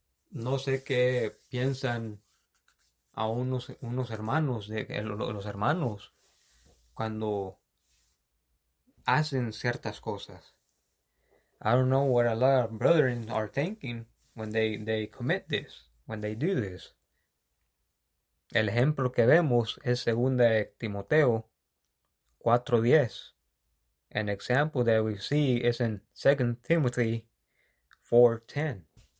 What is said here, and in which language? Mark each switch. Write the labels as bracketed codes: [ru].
[es] No sé qué piensan a unos hermanos los hermanos cuando hacen ciertas cosas. [en] I don't know what a lot of brethren are thinking when they commit this, when they do this. [es] El ejemplo que vemos es segunda de Timoteo 4:10. [en] An example that we see is in 2 Timothy 4:10.